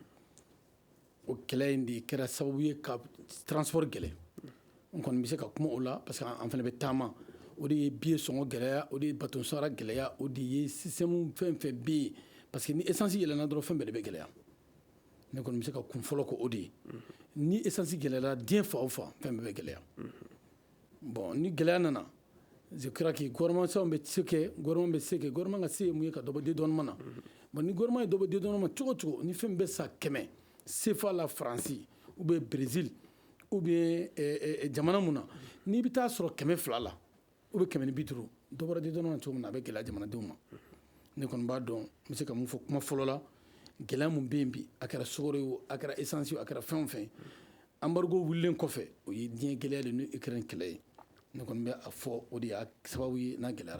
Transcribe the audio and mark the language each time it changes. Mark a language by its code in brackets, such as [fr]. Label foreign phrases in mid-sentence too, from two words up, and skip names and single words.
[bm] o kɛlɛ in de kɛra sababu ye ka transport gɛlɛ n kɔni bɛ se ka kuma o la [fr] parce que [bm] an fana bɛ taama o de ye billet sɔngɔ gɛlɛya o de ye bateau sara gɛlɛya o de ye système fɛn fɛn bɛ yen [fr] parce que [bm] ni essence yɛlɛnna dɔrɔn fɛn bɛɛ de bɛ gɛlɛya ne kɔni bɛ se ka kun fɔlɔ ko o de ye ni essence gɛlɛyara diɲɛ fan o fan fɛn bɛɛ bɛ gɛlɛya bon ni gɛlɛya nana [fr] je crois que [bm] gouvernement bɛ se kɛ gouvernement bɛ se kɛ gouvernement ka se ye mun ye ka dɔ bɔ dédouanement na bon ni gouvernement ye dɔ bɔ dédouanement cogo o cogo ni fɛn bɛ sa 100 CFA la Faransi [fr] ou bien [bm] Brésil [fr] ou bien [bm] jamana mun na n'i bɛ taa sɔrɔ 200 la [fr] ou bien [bm] 150 dɔ bɔra dédouanement cogo min na a bɛ gɛlɛya jamanadenw ma ne kɔni b'a dɔn n bɛ se ka mun fɔ kuma fɔlɔ la gɛlɛya mun bɛ yen bi a kɛra sukaro ye o a kɛra essence ye o a kɛra fɛn o fɛn embargo wulilen kɔfɛ o ye diɲɛ gɛlɛya de ni Ukraine kɛlɛ ye ne kɔni bɛ a fɔ o de y'a sababu ye n'a gɛlɛyara